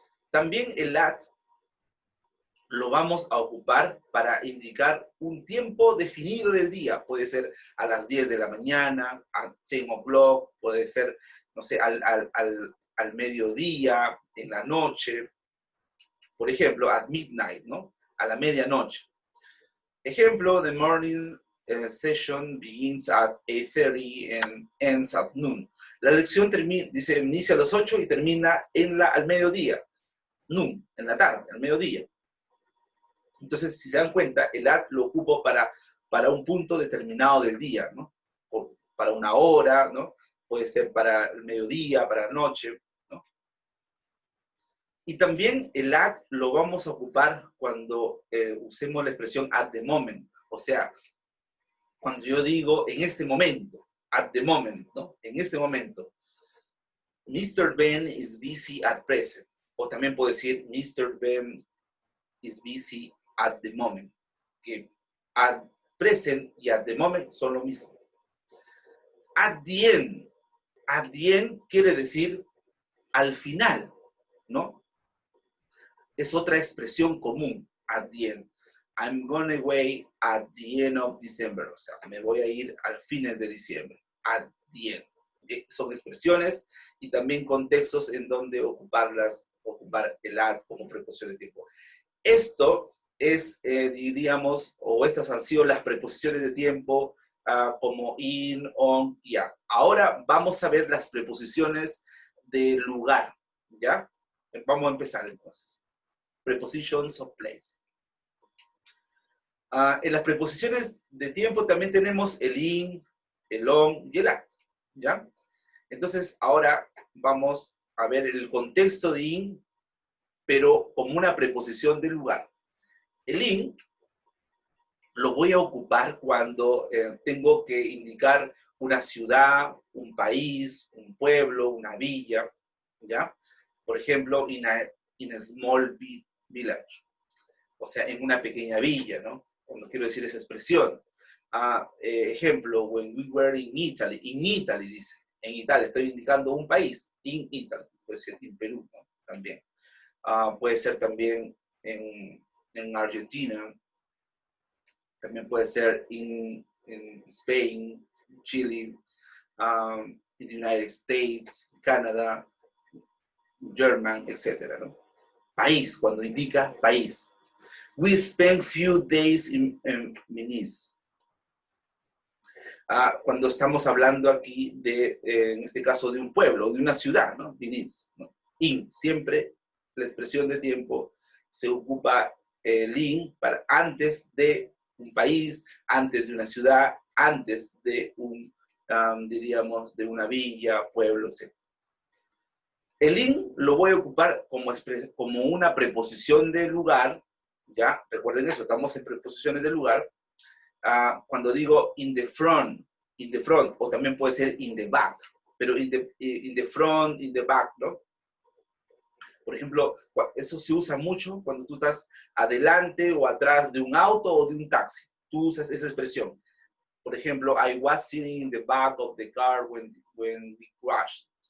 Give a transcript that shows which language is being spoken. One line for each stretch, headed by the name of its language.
Spanish: También el at lo vamos a ocupar para indicar un tiempo definido del día. Puede ser a las 10 de la mañana, a 10 o'clock, puede ser, no sé, al mediodía, en la noche. Por ejemplo,
English: at midnight,
Spanish: ¿no? A la medianoche. Ejemplo,
English: the morning session begins at 8:30 and ends at noon.
Spanish: La lección dice, inicia a las 8 y termina al mediodía. Noon, en la tarde, al mediodía. Entonces, si se dan cuenta, el at lo ocupo para un punto determinado del día, ¿no? O para una hora, ¿no? Puede ser para el mediodía, para la noche, ¿no? Y también el at lo vamos a ocupar cuando usemos la expresión at the moment. O sea, cuando yo digo en este momento,
English: at the moment,
Spanish: ¿no? En este momento. Mr.
English: Ben is busy at present.
Spanish: O también puedo decir
English: Mr. Ben is busy at the moment.
Spanish: Que at present y
English: at the moment
Spanish: son lo mismo.
English: At the end.
Spanish: At the end quiere decir al final, ¿no? Es otra expresión común, at the end.
English: I'm going away at the end of December.
Spanish: O sea, me voy a ir al fines de diciembre.
English: At the end.
Spanish: Son expresiones y también contextos en donde ocupar el at como preposición de tiempo. Esto es, diríamos, o estas han sido las preposiciones de tiempo como in, on y at. Ahora vamos a ver las preposiciones de lugar, ¿ya? Vamos a empezar entonces.
English: Prepositions of place.
Spanish: En las preposiciones de tiempo también tenemos el in, el on y el at, ¿ya? Entonces, ahora vamos a ver el contexto de in, pero como una preposición de lugar. El in lo voy a ocupar cuando tengo que indicar una ciudad, un país, un pueblo, una villa, ¿ya? Por ejemplo,
English: in a small village.
Spanish: O sea, en una pequeña villa, ¿no? Cuando quiero decir esa expresión. Ejemplo,
English: when we were in Italy dice.
Spanish: En Italia, estoy indicando un país, in Italy, puede ser en Perú, ¿no? También. Puede ser también en Argentina, también puede ser en Spain, Chile, en the United States, Canadá, German, etc., ¿no? País, cuando indica país.
English: We spent few days in Venice.
Spanish: Cuando estamos hablando aquí en este caso, de un pueblo, de una ciudad, ¿no? Venice, ¿no? In, siempre la expresión de tiempo se ocupa el in para antes de un país, antes de una ciudad, antes de un diríamos, de una villa, pueblo, etc. El in lo voy a ocupar como una preposición de lugar, ¿ya? Recuerden eso, estamos en preposiciones de lugar. Cuando digo in the front, o también puede ser in the back, pero
English: in the front, in the back,
Spanish: ¿no? Por ejemplo, eso se usa mucho cuando tú estás adelante o atrás de un auto o de un taxi. Tú usas esa expresión. Por ejemplo,
English: I was sitting in the back of the car when we crashed.